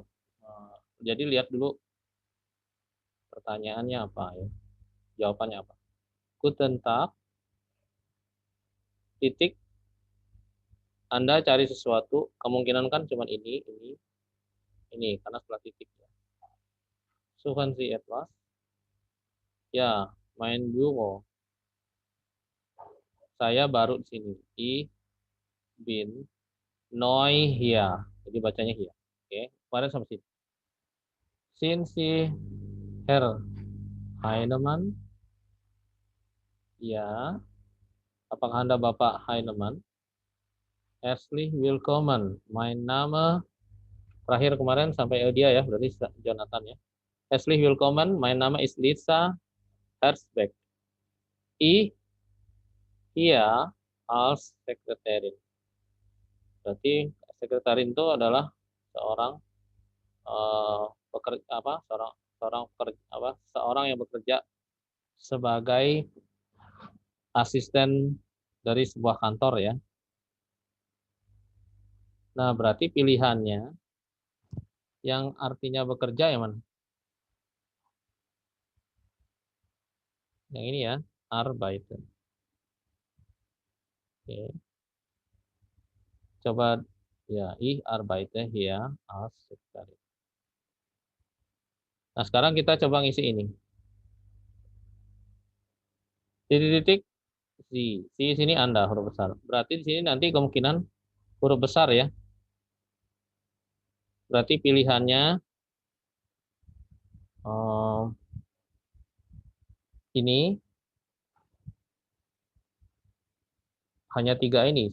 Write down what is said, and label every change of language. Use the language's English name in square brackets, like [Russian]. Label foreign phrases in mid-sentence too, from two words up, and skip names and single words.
[Indonesian] Jadi lihat dulu pertanyaannya apa ya. Jawabannya apa. [German] Guten Tag. [Indonesian] Titik. Anda cari sesuatu, kemungkinan kan cuma ini, karena setelah titik ya. [German] Suchen Sie etwas? Ya, mein Büro. [Indonesian] Saya baru di sini. [German] Ich bin neu hier. [Indonesian] Jadi bacanya hier. Oke, kemarin sampai sini. [German] Sind Sie Herr Heinemann? [Indonesian] Ya. Apakah Anda Bapak Heinemann? [German] Herzlich willkommen. Mein Name [Indonesian] terakhir kemarin sampai dia ya, berarti Jonathan ya. [German] Herzlich willkommen. Mein Name ist Lisa Herzberg. Ich hier als Sekretärin. [Indonesian] Berarti sekretarin itu adalah seorang seorang yang bekerja sebagai asisten dari sebuah kantor ya. Nah, berarti pilihannya yang artinya bekerja yang mana? Yang ini ya, arbeiten. Oke. Coba ya, [German] ich arbeite hier als Sekretärin. [Indonesian] Nah, sekarang kita coba ngisi ini. Titik-titik si sini Anda huruf besar. Berarti di sini nanti kemungkinan huruf besar ya. Berarti pilihannya ini hanya 3 ini.